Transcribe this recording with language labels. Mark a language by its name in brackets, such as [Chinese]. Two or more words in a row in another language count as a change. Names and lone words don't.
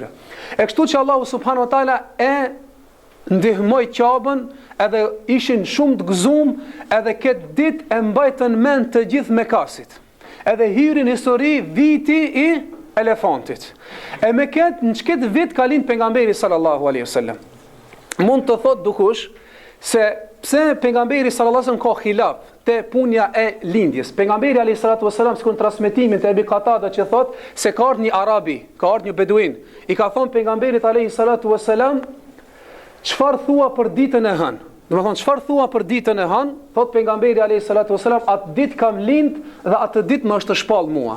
[Albanian] E kështu që Allahu [Arabic] سبحانه وتعالى [Albanian] e ndihmoj qabën, edhe ishin shumë të gëzum, edhe këtë ditë e mbajtën mend të gjithë Mekasit. Edhe hyrin histori viti i elefantit. E me këtë, në këtë vit ka lind pejgamberi [Arabic] صلى الله عليه وسلم. [Albanian] Mund të thot dukush se pse pejgamberi [Arabic] صلى الله عليه وسلم [Albanian] ka khilaf te punja e lindjes. Pejgamberi [Arabic] عليه الصلاة والسلام [Albanian] sikun transmetimin te Ebi Qatada që thot se ka ardhur një arabi, ka ardhur një beduin. I ka thonë pejgamberit [Arabic] عليه الصلاة والسلام, [Albanian] çfarë thua për ditën e hënë? Domethënë çfarë thua për ditën e hënë? Thot pejgamberi [Arabic] عليه الصلاة والسلام, [Albanian] atë ditë kam lind dhe atë ditë më është shpall mua.